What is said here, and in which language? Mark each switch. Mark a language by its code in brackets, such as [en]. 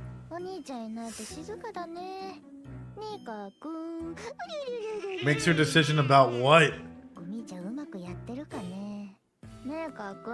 [ja] お兄ちゃんいないと静かだね。ねえかくん。 [en] Makes her decision about what? [ja] お兄ちゃんうまくやってるかね。ねえかくん。